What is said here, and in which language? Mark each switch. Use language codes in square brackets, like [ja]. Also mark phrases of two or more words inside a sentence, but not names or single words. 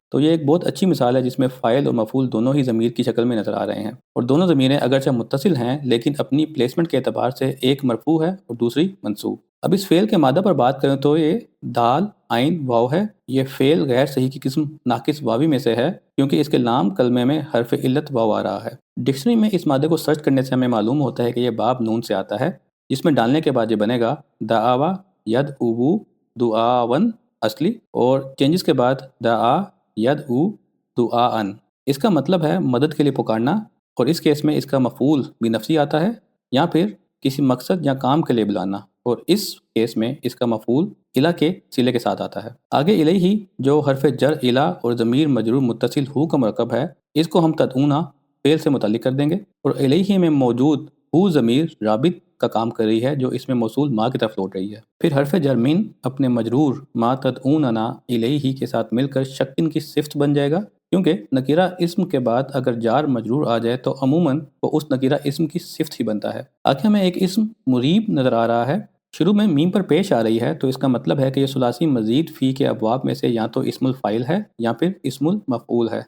[ur] تو یہ ایک بہت اچھی مثال ہے جس میں فاعل اور مفعول دونوں ہی ضمیر کی شکل میں نظر آ رہے ہیں، اور دونوں ضمیریں اگرچہ متصل ہیں لیکن اپنی پلیسمنٹ کے اعتبار سے ایک مرفوع ہے اور دوسری منصوب۔ اب اس فعل کے مادہ پر بات کریں تو یہ دال عین واو ہے۔ یہ فعل غیر صحیح کی قسم ناقص واوی میں سے ہے کیونکہ اس کے لام کلمے میں حرف علت واو آ رہا ہے۔ ڈکشنری میں اس مادے کو سرچ کرنے سے ہمیں معلوم ہوتا ہے کہ یہ باب نون سے آتا ہے جس میں ڈالنے کے بعد یہ بنے گا دعوا ید او دعاون اصلی، اور چینجز کے بعد دعا ید او دعاً۔ اس کا مطلب ہے مدد کے لیے پکارنا، اور اس کیس میں اس کا مفعول بھی نفسی آتا ہے یا پھر کسی مقصد یا کام کے لیے بلانا، اور اس کیس میں اس کا مفعول الہ کے صلے کے ساتھ آتا ہے۔ آگے الیہ جو حرف جر الہ اور ضمیر مجرور متصل ہو کا مرکب ہے، اس کو ہم تدعونا فعل سے متعلق کر دیں گے، اور الیہ میں موجود ہو ضمیر رابط کا کام کر رہی ہے جو اس میں موصول ما کی طرف لوٹ رہی ہے۔ پھر حرف جر من اپنے مجرور [ar] ما تدعوننا الیہ [ur] کے ساتھ مل کر شکن کی صفت بن جائے گا، کیونکہ نکیرہ اسم کے بعد اگر جار مجرور آ جائے تو عموماً وہ اس نکیرہ اسم کی صفت ہی بنتا ہے۔ آگے ہمیں ایک اسم مریب نظر آ رہا ہے، شروع میں میم پر پیش آ رہی ہے تو اس کا مطلب ہے کہ یہ ثلاثی مزید فی کے ابواب میں سے یا تو اسم الفاعل ہے یا پھر اسم المفعول ہے۔